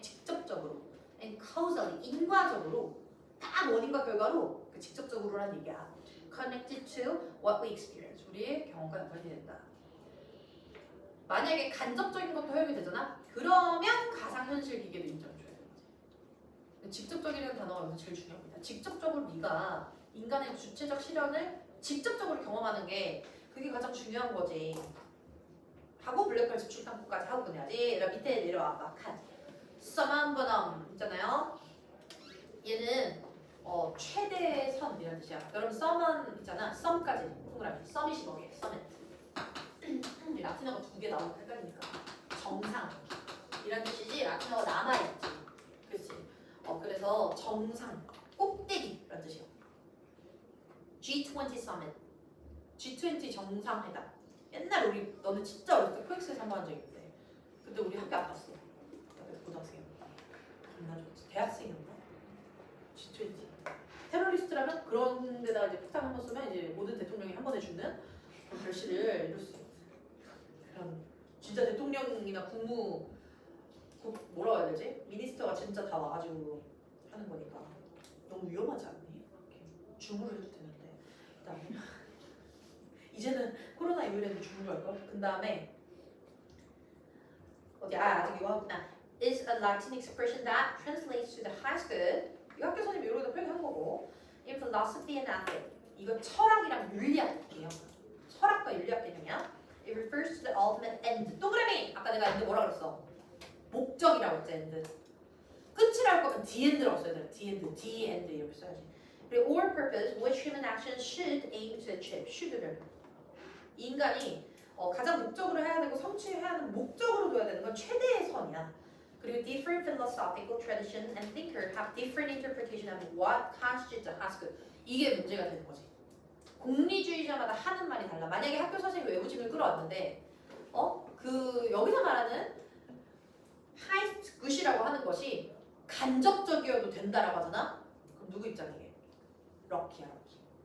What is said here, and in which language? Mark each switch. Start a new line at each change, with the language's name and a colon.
Korean: 직접적으로
English: and causally
Korean: 인과적으로 딱 원인과 결과로 그 직접적으로라는 얘기야.
English: connected to what we experience
Korean: 우리의 경험과 연관이 된다. 만약에 간접적인 것도 허용이 되잖아? 그러면 가상현실 기계도 인정해줘야 돼. 직접적이라는 단어가 여기서 제일 중요합니다. 직접적으로 네가 인간의 주체적 실현을 직접적으로 경험하는 게 그게 가장 중요한 거지. 하고 블랙홀 집중 탐구까지 하고 끝내야지. 밑에 내려와봐. 칸. 썸한 번엄 있잖아요. 얘는 최대의 선이라는 뜻이야. 여러분 썸은 있잖아. 썸까지 동그라미. 썸이 15개. 썸은 라틴어가 2개 나오면 헷갈리니까 정상 이란 뜻이지. 라틴어가 남아있지. 그렇지. 그래서 정상, 꼭대기라는 뜻이에요. G20 Summit, G20 정상회담. 옛날 우리 너는 진짜 어렸을 때 코엑스에서 한번 한 적이 있는데 그때 우리 학교 안 갔어. 그때 고등학생이었나? 겁나 좋았지. 대학생이었나? G20. 테러리스트라면 그런 데다가 이제 폭탄 한번 쏘면 이제 모든 대통령이 한 번에 죽는 그런 결실을 이룰 수 있는 그런 진짜 대통령이나 뭐라고 해야 되지? 미니스터가 진짜 다 와가지고 하는 거니까 너무 위험하지 않니? 이렇게 줌으로 해도 되는데 그다음에 이제는 코로나 이후에는 줌으로 할걸? 그 다음에 어디 아직 이거 하구나.
English: is a Latin expression that translates to the highest good.
Korean: 이 학교 선생님이 이러다 표현한 거고
English: in philosophy and ethics.
Korean: 이거 철학이랑 윤리학이에요. 철학과 윤리학 개념이야.
English: It refers to the ultimate end.
Korean: 동그라미! 아까 내가 end 뭐라 그랬어? 목적이라고 했지, end. 끝이라 할 거면 the end라고 써야 돼. the end 이렇게 써야지. 그리고
English: or purpose which human actions should aim to achieve.
Korean: should를. 인간이 가장 목적으로 해야 되고 성취해야 하는 목적으로 둬야 되는 건 최대의 선이야.
English: 그리고 different philosophical tradition and thinker have different interpretation of what constitutes a highest good.
Korean: 이게 문제가 되는 거지. 공리주의자마다 하는 말이 달라. 만약에 학교 선생님이 외부집을 끌어왔는데 여기서 말하는 highest good이라고 하는 것이 간접적이어도 된다라고 하잖아. 그럼 누구 입장이게? 럭키야, 럭키.